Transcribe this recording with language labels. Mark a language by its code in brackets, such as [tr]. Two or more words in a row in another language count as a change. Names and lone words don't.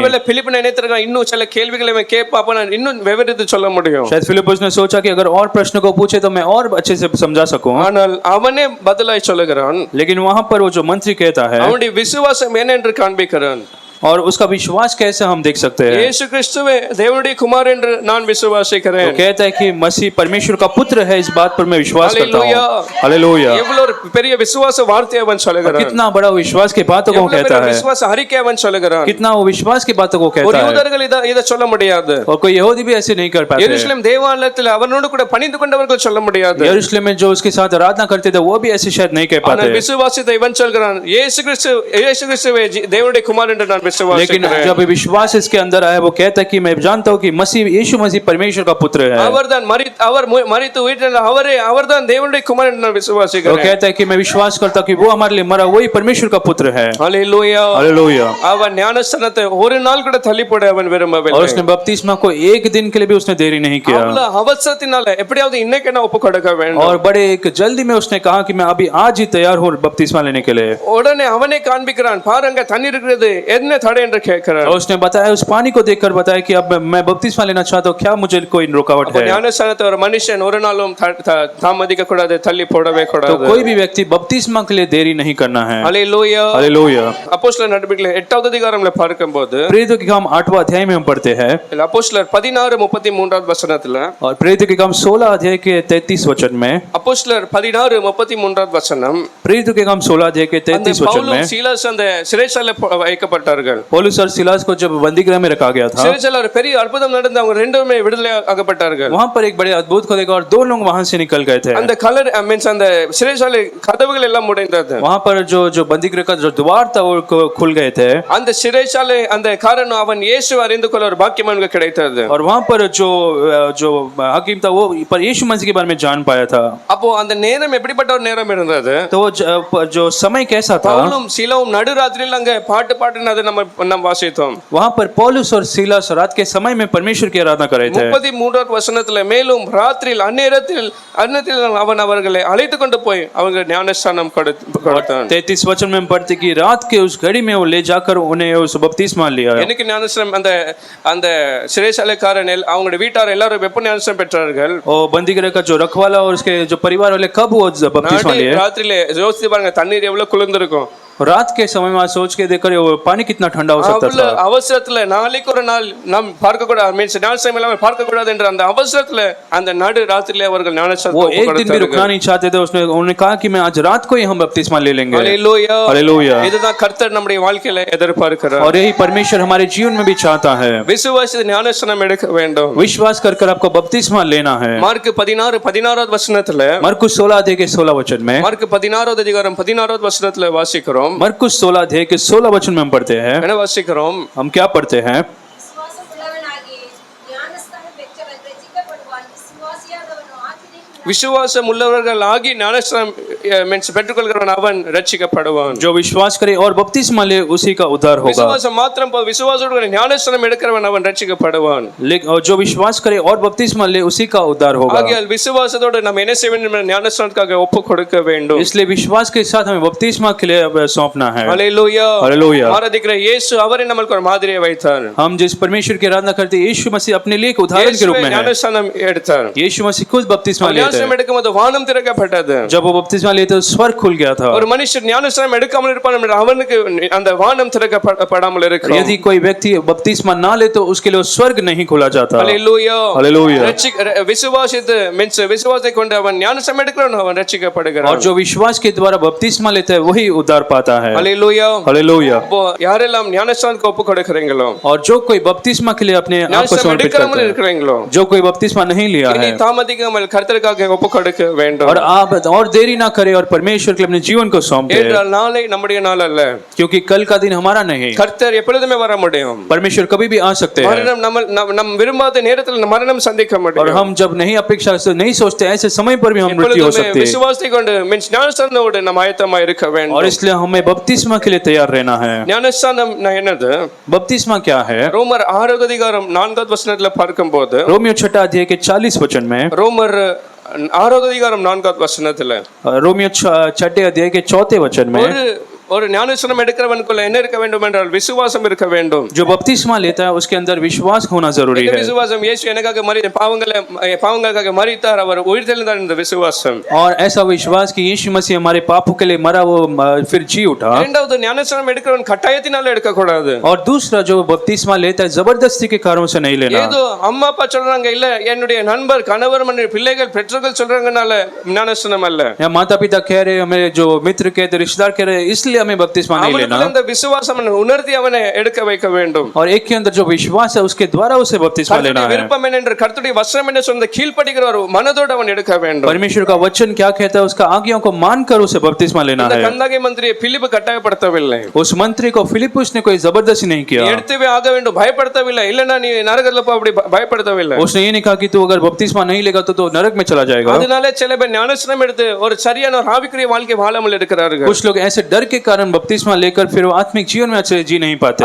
[ta] ஒருவேளை பிலிப்பு நினைத்திருக்கான் இன்னும் சில கேள்விகளை அவன் கேட்பான், அப்ப நான் இன்னும் விவரித்து சொல்ல முடியும். [hi] शायद फिलिप्पुस ने सोचा कि अगर और प्रश्न को पूछे तो मैं और अच्छे से समझा सकूं, [ta] ஆனால் அவனே பதிலாய் சொல்லுகிறான், [hi] लेकिन वहां पर वो जो मंत्री कहता है [ta] அவனுடைய விசுவாசம் என்ன என்று காண்பிக்கிறான். [hi] और उसका विश्वास कैसे हम देख सकते हैं? [ta] இயேசு கிறிஸ்துவே தேவனுடைய குமாரன் என்று நான் விசுவாசிக்கிறேன். [hi] वो कहता है कि मसीह परमेश्वर का पुत्र है, इस बात पर मैं विश्वास करता हालेलुया। हूं। हालेलुया। [ta] எவ்வளவு ஒரு பெரிய விசுவாச வார்த்தை அவன் சொல்லுகிறான். [hi] कितना बड़ा विश्वास की बातों को [ta] எவ்வளவு [hi] कहता [ta] பெரிய [hi] है, [ta] விசுவாச அறிக்கை அவன் சொல்லுகிறான். [hi] कितना वो विश्वास की बातों को [ta] ஒரு [hi] कहता है। [ta] யூதர்கள் இத சொல்ல முடியாது. [hi] और कोई यहूदी भी ऐसे नहीं कर पाते। [ta] எருசலேம் தேவாலயத்தில் அவனோடு கூட பணிந்து கொண்டவர்கள் சொல்ல முடியாது. [hi] यरूशलेम में जो उसके साथ आराधना करते थे वो भी ऐसे शायद नहीं कह [ta] ஆனால் [hi] पाते। [ta] விசுவாசித்த இவன் சொல்கிறான் இயேசு கிறிஸ்துவே தேவனுடைய குமாரன் என்று நான் [hi] लेकिन [ta] விசுவாசிக்கிறேன். [hi] जब विश्वास इसके अंदर आया वो कहता है कि मैं जानता हूँ कि मसीह यीशु मसीह परमेश्वर का पुत्र है। [ta] அவர்தான் மரித்து உயிர்த்தெழுந்தார், அவர்தான் தேவனுடைய குமாரன் என்று நான் [hi] वो [ta] விசுவாசிக்கிறேன். [hi] कहता है कि मैं विश्वास करता हूँ कि वो हमारे लिए मरा, वही परमेश्वर का पुत्र है। [ta] ஹல்லேலூயா. [hi] हालेलुया। [ta] அவன் ஞானஸ்நானத்தை ஒரு நாள் கூட தள்ளி போட அவன் [hi] और [ta] விரும்பவில்லை. [hi] उसने बपतिस्मा को एक दिन के लिए भी उसने देरी नहीं किया, [ta] அவ்வளவு அவசரத்தினால எப்படியாவது இன்னைக்கு நான் ஒப்பு கொடுக்க வேண்டும். [hi] और बड़े एक जल्दी में उसने कहा कि मैं अभी आज ही तैयार हूँ बपतिस्मा लेने के लिए। [ta] உடனே அவனே காண்பிக்கிறான், பாருங்க தண்ணீர் இருக்கிறது, என்ன தடை என்று கேட்கிறார். [hi] और उसने बताया, उस पानी को देखकर बताया कि अब मैं बपतिस्मा लेना चाहता हूँ, क्या मुझे कोई रुकावट है? [ta] ஞானஸ்நானத்தை ஒரு மனுஷன் ஒரு நாளும் தாமதிக்க கூடாது, தள்ளி போடவே [hi] तो [ta] கூடாது. [hi] कोई भी व्यक्ति बपतिस्मा के लिए देरी नहीं करना है। [ta] ஹல்லேலூயா. [hi] हालेलुया। [ta] அப்போஸ்தலர் நடபடிகள் 8வது அதிகாரம்ல பார்க்கும்போது [hi] प्रेरितों के काम 8वां अध्याय में हम पढ़ते हैं, [ta] அப்போஸ்தலர் 16:33 वचனத்துல, [hi] और प्रेरितों के काम 16 अध्याय के 33 वचन में, [ta] அப்போஸ்தலர் 16:33 வசனம், [hi] प्रेरितों के काम 16 अध्याय के 33 वचन [ta] பவுலும் [hi] में, [ta] சீலாஸ் அந்த சிறைச்சாலை வைக்கப்பட்டார்கள். [hi] पौलुस और सिलास को जब बंदीगृह में रखा गया था, [ta] சிறைச்சாலை ஒரு பெரிய அற்புதம் நடந்து அவங்க ரெண்டுமே விடுதலை ஆகப்பட்டார்கள். [hi] वहां पर एक बड़े अद्भुत को देखा और 2 लोग वहां से निकल गए थे। [ta] அந்த கலர் மீன்ஸ் அந்த சிறைச்சாலை கதவுகள் எல்லாம் உடைந்தது. [hi] वहां पर जो बंदीगृह का जो द्वार था वो खुल गए थे, [ta] அந்த சிறைச்சாலை அந்த காரணம் அவன் இயேசு அறிந்து கொள்ள ஒரு பாக்கியம் அவனுக்கு கிடைத்தது. [hi] और वहां पर जो हकीम था वो पर यीशु मसीह के बारे में जान पाया था। [ta] அப்போ அந்த நேரம் எப்படிப்பட்ட ஒரு நேரம் இருந்தது? [hi] तो जो समय कैसा था, [ta] பவுலும் சீலாவும் நடுராத்திரியில் அங்க பாட்டு பாடினதை நம்ம வாசித்தோம். [hi] वहां पर पौलुस और सीलास रात के समय में परमेश्वर की आराधना कर रहे थे। [ta] 33வது வசனத்துல, மேலும் ராத்திரியில் அந்நேரத்தில் அவன் அவர்களை அழைத்து கொண்டு போய் அவங்க ஞானஸ்நானம் கொடுத்தான். [hi] 33 वचन में हम पढ़ते कि रात के उस घड़ी में वो ले जाकर उन्हें उस बपतिस्मा लिया। [ta] எனக்கு ஞானஸ்நானம் அந்த சிறைச்சாலைக்காரன் அவங்களுடைய வீட்டார் எல்லாரும் வெப்ப ஞானஸ்நானம் பெற்றார்கள். [hi] और बंदीगृह का जो रखवाला और उसके जो परिवार वाले कब वो बपतिस्मा लिए? [ta] ராத்திரியில யோசிச்சு பாருங்க, தண்ணீர் எவ்வளவு குளிர்ந்திருக்கும். [hi] रात के समय में सोच के देखकर वो पानी कितना ठंडा हो सकता था। [ta] அவசரத்துல நாளைக்கு ஒரு நாள் நாம் பார்க்க கூடாது, மீன்ஸ் ஞானஸ்நானம் இல்லாம பார்க்க கூடாது என்ற அந்த அவசரத்துல அந்த நடு ராத்திரியில அவர்கள் ஞானஸ்நானம் [hi] वो एक दिन भी रुकना नहीं चाहते थे। उन्होंने कहा कि मैं आज रात को ही हम बपतिस्मा ले लेंगे। हालेलुया, हालेलुया। [ta] இதுதான் கர்த்தர் நம்முடைய வாழ்க்கையில எதிர்பார்க்கிறார். [hi] और यही परमेश्वर हमारे जीवन में भी चाहता है। [ta] விசுவாசி ஞானஸ்நானம் எடுக்க வேண்டும். [hi] विश्वास कर आपको बपतिस्मा लेना है। [ta] மார்க் 16:16 வசனத்துல, [hi] मरकुस 16 अध्याय के 16 वचन में, [ta] மார்க் 16வது அதிகாரம் 16வது வசனத்துல வாசிக்கிறோம். [hi] मरकुस 16 अध्याय के 16 वचन में हम पढ़ते हैं। [ta] என்ன வாசிக்கிறோம்? [hi] हम क्या पढ़ते हैं? [ta] விசுவாசம் உள்ளவர்கள் ஆகி ஞானஸ்நானம் மீன்ஸ் பெற்றுக்கொள்கிறவன் அவன் ரட்சிக்கப்படுவான். [hi] जो विश्वास करे और बपतिस्मा ले उसी का उद्धार होगा। [ta] விசுவாசம் மாத்திரம் விசுவாசத்தோட ஞானஸ்நானம் எடுக்கிறவன் அவன் ரட்சிக்கப்படுவான். [hi] और जो विश्वास करे और बपतिस्मा ले उसी का उद्धार होगा। [ta] ஆகையால் விசுவாசத்தோட நாம் என்ன செய்ய வேண்டும்? ஞானஸ்நானத்துக்காக ஒப்பு கொடுக்க வேண்டும். [hi] इसलिए विश्वास के साथ हमें बपतिस्मा के लिए सौंपना है। हालेलुया, हालेलुया। [ta] ஆராதிக்கிற இயேசு அவரே நமக்கு ஒரு மாதிரியை வைத்தார். [hi] हम जिस परमेश्वर की आराधना करते हैं, यीशु मसीह अपने लिए एक उदाहरण के रूप में है। [ta] ஞானஸ்நானம் எடுத்தார். [hi] यीशु मसीह खुद बपतिस्मा लेते हैं। [ta] ஞானஸ்நானம் எடுக்கும்போது வானம் திறக்கப்பட்டது. [hi] जब वो बपतिस्मा लेते तो स्वर्ग खुल गया था। [ta] ஒரு மனுஷன் ஞானஸ்நானம் எடுக்காமல் இருப்பான், அவனுக்கு அந்த வானம் திறக்கப்படாமல் இருக்கும். [hi] यदि कोई व्यक्ति बपतिस्मा ना ले तो उसके लिए स्वर्ग नहीं खोला जाता। हालेलुया, हालेलुया। [ta] விசுவாசித்து மீன்ஸ் விசுவாசத்தை கொண்டு அவன் ஞானஸ்நானம் எடுக்கிறவன் அவன் ரட்சிக்கப்படுகிறான். [hi] और जो विश्वास के द्वारा बपतिस्मा लेता है वही उद्धार पाता है। हालेलुया, हालेलुया। [ta] அப்போ யாரெல்லாம் ஞானஸ்நானத்துக்கு ஒப்பு கொடுக்கிறீங்களோ, [hi] और जो कोई बपतिस्मा के लिए अपने आप को समर्पित करता है, [ta] இருக்கிறீங்களோ, [hi] जो कोई बपतिस्मा नहीं लिया है, [ta] தாமதிக்காமல் கர்த்தருக்காக ஒப்பு கொடுக்க வேண்டும். [hi] और आप और देरी ना करें और परमेश्वर के लिए अपने जीवन को सौंप दें, [ta] என்றால் நாளை நம்முடைய நாள் அல்ல. [hi] क्योंकि कल का दिन हमारा नहीं। [ta] கர்த்தர் எப்பொழுதுமே வர முடியும். [hi] परमेश्वर कभी भी आ सकते हैं। [ta] மரணம் நம்ம விரும்பாத நேரத்தில் மரணம் சந்திக்க முடியும். [hi] और हम जब नहीं अपेक्षा से नहीं सोचते ऐसे समय पर भी हम मृत्यु हो सकती है। [ta] விசுவாசத்தை கொண்டு மீன்ஸ் ஞானஸ்நானத்தோடு நாம் ஆயத்தமாக இருக்க வேண்டும். [hi] और इसलिए हमें बपतिस्मा के लिए तैयार रहना है। [ta] ஞானஸ்நானம் என்னது? [hi] बपतिस्मा क्या है? [ta] ரோமர் 6வது அதிகாரம் 4வது வசனத்துல பார்க்கும்போது, [hi] रोमियो 6 अध्याय के 40 वचन में, [ta] ரோமர் 6வது அதிகாரம் 4வது வசனத்துல, [hi] रोमियो 6 अध्याय के 4 वचन में, [ta] ஒரு ஞானஸ்நானம் எடுக்கிறவனுக்குள்ள என்ன இருக்க வேண்டும் என்றால் விசுவாசம் இருக்க வேண்டும். [hi] जो बपतिस्मा लेता है उसके अंदर विश्वास होना जरूरी है। [ta] விசுவாசம், இயேசு எனக்காக பாவங்களுக்காக மரித்தார், அவர் உயிர்த்தெழுந்தார் என்ற விசுவாசம். [hi] और ऐसा विश्वास कि यीशु मसीह हमारे पापों के लिए मरा, वो फिर जी उठा। [ta] இரண்டாவது, ஞானஸ்நானம் எடுக்கிறவன் கட்டாயத்தினால எடுக்க கூடாது. [hi] और दूसरा, जो बपतिस्मा लेता है जबरदस्ती के कारणों से नहीं लेना। [ta] ஏதோ அம்மா அப்பா சொல்றாங்க, இல்ல என்னுடைய நண்பர் கணவர் மனைவி பிள்ளைகள் பெற்றோர்கள் சொல்றாங்கனால ஞானஸ்நானம் அல்ல, [hi] या माता पिता कह रहे, हमें जो मित्र कहते, रिश्तेदार कह रहे, इसलिए हमें बपतिस्मा नहीं लेना। [ta] அந்த விசுவாசம் உணர்த்தி அவனை எடுக்க வைக்க வேண்டும். [hi] और एक के अंदर जो विश्वास है उसके द्वारा उसे बपतिस्मा लेना है। [ta] விருப்பம் என்ன, கர்த்தருடைய வசனம் என்ன சொல்லுது, கீழ்ப்படிகிற ஒரு மனதோடு அவன் எடுக்க வேண்டும். [hi] परमेश्वर का वचन क्या कहता है उसका आज्ञाओं को मानकर उसे बपतिस्मा लेना है। [ta] கந்தாகி மந்திரியை பிலிப்பு கட்டாயப்படுத்தவில்லை. [hi] उस मंत्री को फिलिपुस ने कोई जबरदस्ती नहीं किया। [ta] எடுத்துவே ஆக வேண்டும் பயப்படுத்தவில்லை, இல்லனா நீ நரகத்துல போ அப்படி பயப்படுத்தவில்லை। [hi] उसने ये नहीं कहा कि तू अगर बपतिस्मा नहीं लेगा तो नरक में चला जाएगा। [ta] அதனால சில பேர் ஞானஸ்நானம் எடுத்து ஒரு சரியான ஆவிக்குரிய வாழ்க்கை வாழாமல் இருக்கிறார்கள். [hi] कुछ लोग ऐसे डर के कारण बपतिस्मा लेकर फिर वो आत्मिक जीवन में अच्छे जी नहीं पाते।